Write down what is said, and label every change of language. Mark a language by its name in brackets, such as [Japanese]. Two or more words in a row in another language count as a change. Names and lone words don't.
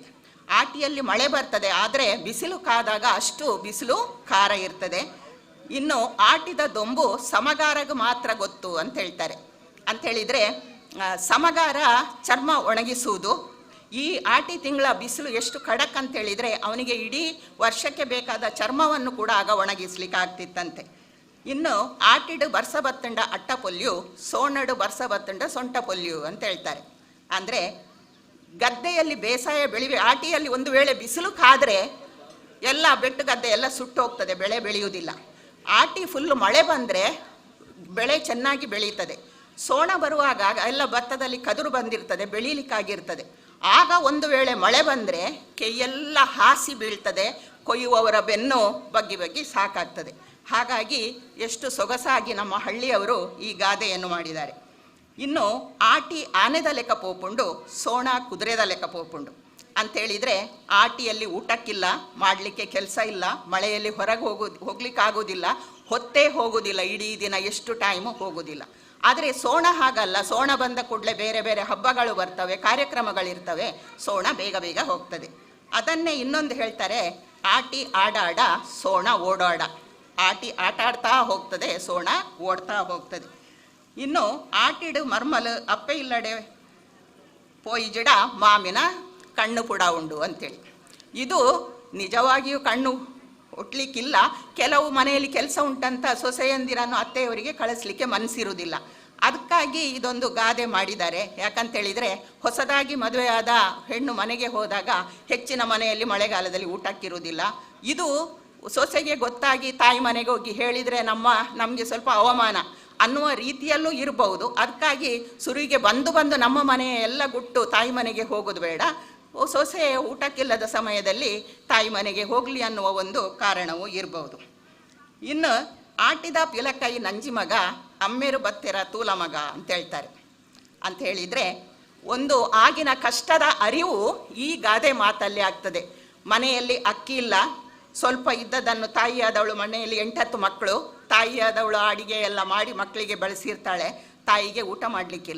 [Kannada] ಆಟಿಯಲ್ಲಿ ಮಳೆ ಬರ್ತದೆ, ಆದರೆ ಬಿಸಿಲು ಕಾದಾಗ ಅಷ್ಟು ಬಿಸಿಲು ಖಾರ ಇರ್ತದೆ. ಇನ್ನು ಆಟಿದ ದೊಂಬು ಸಮಗಾರಗೆ ಮಾತ್ರ ಗೊತ್ತು ಅಂತ ಹೇಳ್ತಾರೆ. ಅಂಥೇಳಿದರೆ ಸಮಗಾರ ಚರ್ಮ ಒಣಗಿಸುವುದು. ಈ ಆಟಿ ತಿಂಗಳ ಬಿಸಿಲು ಎಷ್ಟು ಖಡಕ್ ಅಂತೇಳಿದರೆ ಅವನಿಗೆ ಇಡೀ ವರ್ಷಕ್ಕೆ ಬೇಕಾದ ಚರ್ಮವನ್ನು ಕೂಡ ಆಗ ಒಣಗಿಸ್ಲಿಕ್ಕೆ ಆಗ್ತಿತ್ತಂತೆ. [Tulu] ಇನ್ನು ಆಟಿಡು ಬರ್ಸ ಬತ್ತಂಡ ಅಟ್ಟ ಪೊಲ್ಯು, ಸೋಣಡು ಬರ್ಸ ಬತ್ತಂಡ ಸೊಂಟ ಪೊಲ್ಯು [Kannada] ಅಂತ ಹೇಳ್ತಾರೆ. ಅಂದರೆ ಗದ್ದೆಯಲ್ಲಿ ಬೇಸಾಯ ಆಟಿಯಲ್ಲಿ ಒಂದು ವೇಳೆ ಬಿಸಿಲು ಕಾದರೆ ಎಲ್ಲ ಬೆಟ್ಟು ಗದ್ದೆ ಎಲ್ಲ ಸುಟ್ಟು ಹೋಗ್ತದೆ, ಬೆಳೆ ಬೆಳೆಯುವುದಿಲ್ಲ. ಆಟಿ ಫುಲ್ಲು ಮಳೆ ಬಂದರೆ ಬೆಳೆ ಚೆನ್ನಾಗಿ ಬೆಳೀತದೆ. ಸೋಣ ಬರುವಾಗ ಎಲ್ಲ ಭತ್ತದಲ್ಲಿ ಕದುರು ಬಂದಿರ್ತದೆ, ಬೆಳೀಲಿಕ್ಕಾಗಿರ್ತದೆ. ಆಗ ಒಂದು ವೇಳೆ ಮಳೆ ಬಂದರೆ ಕೈಯೆಲ್ಲ ಹಾಸಿ ಬೀಳ್ತದೆ, ಕೊಯ್ಯುವವರ ಬೆನ್ನು ಬಗ್ಗಿ ಸಾಕಾಗ್ತದೆ. ಹಾಗಾಗಿ ಎಷ್ಟು ಸೊಗಸಾಗಿ ನಮ್ಮ ಹಳ್ಳಿಯವರು ಈ ಗಾದೆಯನ್ನು ಮಾಡಿದ್ದಾರೆ. [Tulu] ಇನ್ನು ಆಟಿ ಆನೆದ ಲೆಕ್ಕ ಪೋಪುಂಡು, ಸೋಣ ಕುದುರೆದ ಲೆಕ್ಕ ಪೋಪುಂಡು [Kannada] ಅಂಥೇಳಿದರೆ, ಆಟಿಯಲ್ಲಿ ಊಟಕ್ಕಿಲ್ಲ, ಮಾಡಲಿಕ್ಕೆ ಕೆಲಸ ಇಲ್ಲ, ಮಳೆಯಲ್ಲಿ ಹೊರಗೆ ಹೋಗ್ಲಿಕ್ಕಾಗೋದಿಲ್ಲ, ಹೊತ್ತೇ ಹೋಗೋದಿಲ್ಲ, ಇಡೀ ದಿನ ಎಷ್ಟು ಟೈಮು ಹೋಗೋದಿಲ್ಲ. ಆದರೆ ಸೋಣ ಹಾಗಲ್ಲ. ಸೋಣ ಬಂದ ಕೂಡಲೇ ಬೇರೆ ಬೇರೆ ಹಬ್ಬಗಳು ಬರ್ತವೆ, ಕಾರ್ಯಕ್ರಮಗಳಿರ್ತವೆ, ಸೋಣ ಬೇಗ ಹೋಗ್ತದೆ. ಅದನ್ನೇ ಇನ್ನೊಂದು ಹೇಳ್ತಾರೆ, ಆಟಿ ಆಡಾಡ ಸೋಣ ಓಡಾಡ. ಆಟಿ ಆಟಾಡ್ತಾ ಹೋಗ್ತದೆ, ಸೋಣ ಓಡ್ತಾ ಹೋಗ್ತದೆ. [Tulu] ಇನ್ನು ಆಟಿಡು ಮರ್ಮಲು ಅಪ್ಪೆ ಇಲ್ಲಡೆ ಪೋಯಿಜಿಡ ಮಾಮಿನ ಕಣ್ಣು ಪುಡ ಉಂಡು ಅಂತೇಳಿ. [Kannada] ಇದು ನಿಜವಾಗಿಯೂ ಕಣ್ಣು ಒಟ್ಲಿಕ್ಕಿಲ್ಲ. ಕೆಲವು ಮನೆಯಲ್ಲಿ ಕೆಲಸ ಉಂಟಂತ ಸೊಸೆಯಂದಿರನ್ನು ಅತ್ತೆಯವರಿಗೆ ಕಳಿಸ್ಲಿಕ್ಕೆ ಮನಸ್ಸಿರುವುದಿಲ್ಲ. ಅದಕ್ಕಾಗಿ ಇದೊಂದು ಗಾದೆ ಮಾಡಿದ್ದಾರೆ. ಯಾಕಂತೇಳಿದರೆ, ಹೊಸದಾಗಿ ಮದುವೆಯಾದ ಹೆಣ್ಣು ಮನೆಗೆ ಹೋದಾಗ ಹೆಚ್ಚಿನ ಮನೆಯಲ್ಲಿ ಮಳೆಗಾಲದಲ್ಲಿ ಊಟಕ್ಕಿರುವುದಿಲ್ಲ. ಇದು ಸೊಸೆಗೆ ಗೊತ್ತಾಗಿ ತಾಯಿ ಮನೆಗೆ ಹೋಗಿ ಹೇಳಿದರೆ ನಮಗೆ ಸ್ವಲ್ಪ ಅವಮಾನ ಅನ್ನುವ ರೀತಿಯಲ್ಲೂ ಇರಬಹುದು. ಅದಕ್ಕಾಗಿ ಸುರುವಿಗೆ ಬಂದು ನಮ್ಮ ಮನೆಯ ಎಲ್ಲ ಗುಟ್ಟು ತಾಯಿ ಮನೆಗೆ ಹೋಗೋದು ಬೇಡ, ಸೊಸೆ ಊಟಕ್ಕಿಲ್ಲದ ಸಮಯದಲ್ಲಿ ತಾಯಿ ಮನೆಗೆ ಹೋಗಲಿ ಅನ್ನುವ ಒಂದು ಕಾರಣವೂ ಇರಬಹುದು. [Tulu] ಇನ್ನು ಆಟಿದ ಪಿಲಕೈ ನಂಜಿ ಮಗ ಅಮ್ಮೇರು ಬತ್ತೆರ ತೂಲ ಮಗ [Kannada] ಅಂತ ಹೇಳ್ತಾರೆ. ಅಂತ ಹೇಳಿದರೆ, ಒಂದು ಆಗಿನ ಕಷ್ಟದ ಅರಿವು ಈ ಗಾದೆ ಮಾತಲ್ಲಿ ಆಗ್ತದೆ. ಮನೆಯಲ್ಲಿ ಅಕ್ಕಿ ಇಲ್ಲ, ಸ್ವಲ್ಪ ಇದ್ದದನ್ನು ತಾಯಿಯಾದವಳು, ಮನೆಯಲ್ಲಿ 8-10 ಮಕ್ಕಳು, ತಾಯಿಯಾದವಳು ಅಡಿಗೆ ಎಲ್ಲ ಮಾಡಿ ಮಕ್ಕಳಿಗೆ ಬೆಳೆಸಿರ್ತಾಳೆ, ತಾಯಿಗೆ ಊಟ ಮಾಡಲಿಕ್ಕಿಲ್ಲ.